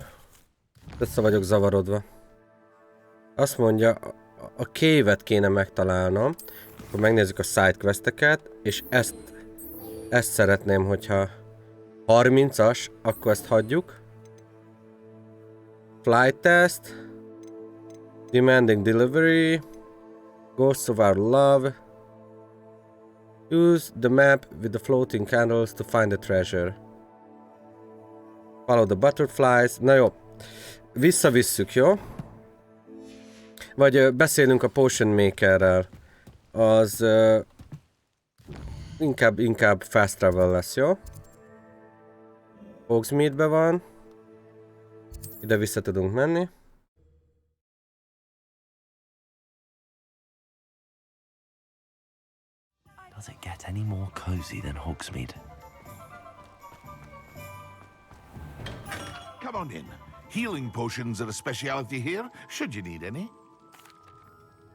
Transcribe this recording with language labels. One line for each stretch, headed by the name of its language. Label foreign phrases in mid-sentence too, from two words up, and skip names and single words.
Hungarian: Össze vagyok zavarodva. Azt mondja, a cave-et kéne megtalálnom. Akkor megnézzük a sidequesteket, és ezt szeretném, hogyha 30-as, akkor ezt hagyjuk.
English: Flight test. Demanding delivery. Ghosts of our love. Use the map with the floating candles to find the treasure. Follow the butterflies.
Hungarian: Na jó. Visszavisszük, jó? Vagy beszélünk a Potion Makerrel. Az inkább
English: fast travel
Hungarian: lesz, jó? Hogsmeade-be van. Ide vissza tudunk menni.
English: Does it get any more cozy than Hogsmeade? Come on in. Healing potions are a speciality here, should you need any.